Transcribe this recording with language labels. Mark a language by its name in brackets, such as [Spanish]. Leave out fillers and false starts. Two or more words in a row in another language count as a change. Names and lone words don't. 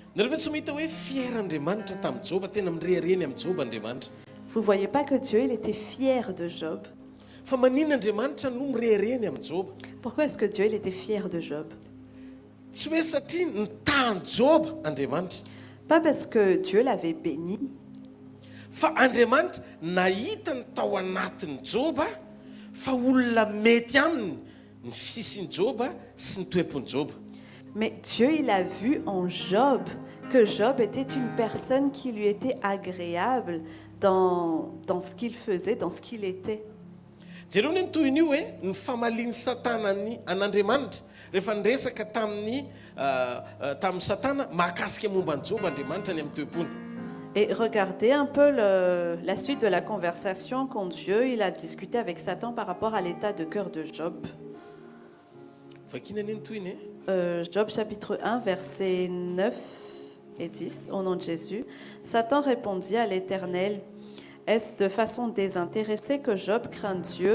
[French] Vous voyez pas que Dieu il était fier de Job? Pourquoi est-ce que Dieu il était fier de Job? Pas parce que Dieu l'avait béni. [Malagasy] Fa Andriamanitra nahita ny tao anatin'ny Joba fa olona mety aminy ny fisin'ny Joba sy ny toepon'ny Joba. [French] Mais Dieu il a vu en Job que Job était une personne qui lui était agréable dans ce qu'il faisait, dans ce qu'il était. [Malagasy] Jereo ny toy ny hoe ny famaliany Satana an'Andriamanitra rehefa niresaka tamin'ny Satana mahakasika momba ny Joba Andriamanitra ny amin'ny toepony. [French] Et regardez un peu la suite de la conversation quand Dieu il a discuté avec Satan par rapport à l'état de cœur de Job. Job chapitre 1, versets 9 et 10, au nom de Jésus. Satan répondit à l'Éternel, « Est-ce de façon désintéressée que Job craint Dieu ?